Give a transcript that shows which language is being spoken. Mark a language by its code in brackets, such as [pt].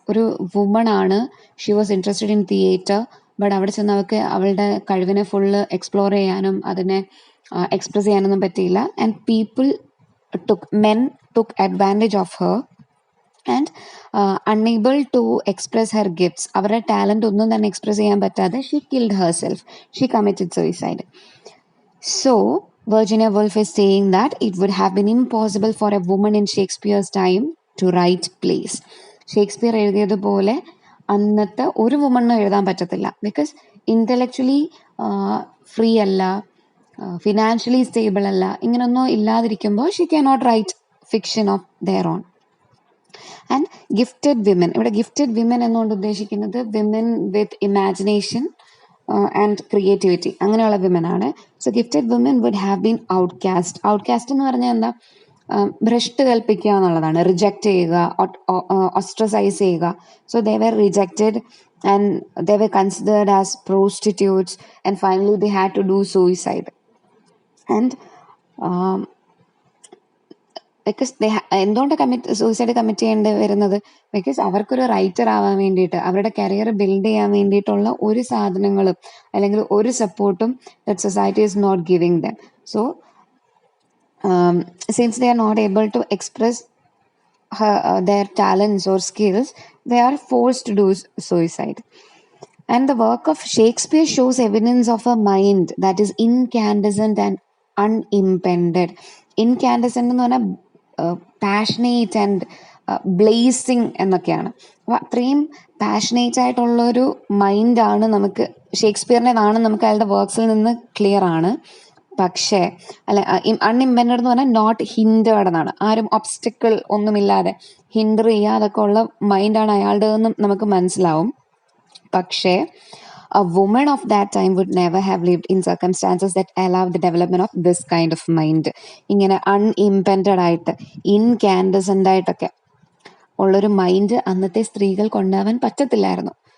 [ml] ഒരു വുമൺ ആണ്, [en] she was interested in theatre, [ml] but അവിടെ ചെന്ന് അവൾക്ക് അവളുടെ കഴിവിനെ ഫുള്ള് എക്സ്പ്ലോർ ചെയ്യാനും അതിനെ എക്സ്പ്രസ് ചെയ്യാനൊന്നും പറ്റിയില്ല. [en] and people men took advantage of her and unable to express her gifts, [ml] അവരുടെ ടാലൻറ്റ് ഒന്നും തന്നെ എക്സ്പ്രസ് ചെയ്യാൻ പറ്റാതെ [en] She killed herself, she committed suicide. So Virginia Woolf is saying that it would have been impossible for a woman in Shakespeare's time to write plays. [ml] Shakespeare എഴുതിയതുപോലെ അന്നത്തെ ഒരു വുമണിനും എഴുതാൻ പറ്റത്തില്ല. Because intellectually free അല്ല, financially stable അല്ല, ഇങ്ങനൊന്നും ഇല്ലാതിരിക്കുമ്പോൾ [en] She can not write fiction of their own. [ml] And gifted women, ഇവിടെ gifted women എന്നുകൊണ്ട് ഉദ്ദേശിക്കുന്നത് [en] women with imagination and creativity, [ml] അങ്ങനെയുള്ള വിമനാണ്. [en] So gifted women would have been outcast. [ml] Outcast എന്ന് പറഞ്ഞാൽ എന്താ? ഭ്രഷ്ട് കൽപ്പിക്കുക എന്നുള്ളതാണ്, റിജക്റ്റ് ചെയ്യുക, ഓസ്ട്രസൈസ് ചെയ്യുക. [en] So they were rejected and they were considered as prostitutes, and finally they had to do suicide. [ml] And because എന്തുകൊണ്ട് suicide commit ചെയ്യേണ്ടി വരുന്നത്? Because അവർക്കൊരു റൈറ്റർ ആവാൻ വേണ്ടിയിട്ട്, അവരുടെ കരിയർ ബിൽഡ് ചെയ്യാൻ വേണ്ടിയിട്ടുള്ള ഒരു സാധനങ്ങളും അല്ലെങ്കിൽ ഒരു സപ്പോർട്ടും [en] That society is not giving them. So since they are not able to express their talents or skills, they are forced to do suicide. And the work of Shakespeare shows evidence of a mind that is incandescent and unimpeded. [ml] Incandescent എന്ന് പറഞ്ഞാൽ passionate and blazing എന്നൊക്കെയാണ്. അപ്പോൾ അത്രയും passionate ആയിട്ടുള്ളൊരു മൈൻഡാണ് നമുക്ക് ഷേക്സ്പിയറിൻ്റെതാണ് നമുക്ക് അയാളുടെ വർക്ക്സിൽ നിന്ന് ക്ലിയർ ആണ്. പക്ഷേ അൺഇംപെൻഡഡ് എന്ന് പറഞ്ഞാൽ നോട്ട് ഹിൻഡേർഡ് എന്നാണ്. ആരും ഒബ്സ്റ്റക്കിൾ ഒന്നുമില്ലാതെ ഹിൻഡർ ചെയ്യാതൊക്കെ ഉള്ള മൈൻഡാണ് അയാളുടെതെന്നും നമുക്ക് മനസ്സിലാവും. [en] പക്ഷേ a woman of that time would never have lived in circumstances that allow the development of this kind of mind. [ml] ഇങ്ങനെ അൺഇംപെൻഡഡ് ആയിട്ട് ഇൻകാൻഡസൻ്റ് ആയിട്ടൊക്കെ ഉള്ളൊരു മൈൻഡ് അന്നത്തെ സ്ത്രീകൾക്ക് ഉണ്ടാവാൻ പറ്റത്തില്ലായിരുന്നു.